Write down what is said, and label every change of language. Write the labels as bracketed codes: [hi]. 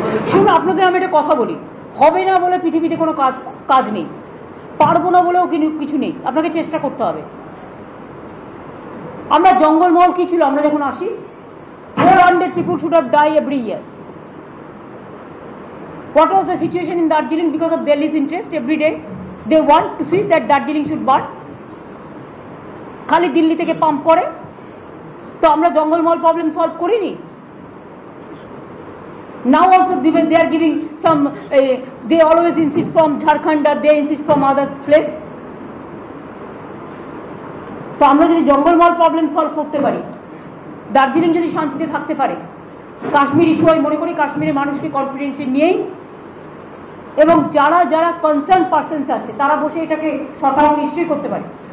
[bn] শুনুন, আপনাদের আমি একটা কথা বলি, হবে না বলে পৃথিবীতে কোনো কাজ নেই, পারবো না বলেও কিছু নেই, আপনাকে চেষ্টা করতে হবে। আমরা জঙ্গলমহল কি ছিল আমরা যখন আসি, [en] 400 people should have died every year. What was the situation in Darjeeling because of Delhi's interest? Every day they want to see that Darjeeling should burn. [bn] খালি দিল্লি থেকে পাম্প করে, তো আমরা জঙ্গলমহল প্রবলেম সলভ করিনি। [en] Now also they are giving some, they always insist from Jharkhand or they insist from other place. [bn] তো আমরা যদি Jangalmahal problem solve করতে পারি, দার্জিলিং যদি শান্তিতে থাকতে পারে, কাশ্মীর ইস্যু আমি মনে করি কাশ্মীরের মানুষকে কনফিডেন্সে নিয়েই এবং যারা যারা কনসার্ন পার্সনস আছে তারা বসে এটাকে সরকার নিশ্চয়ই করতে পারে।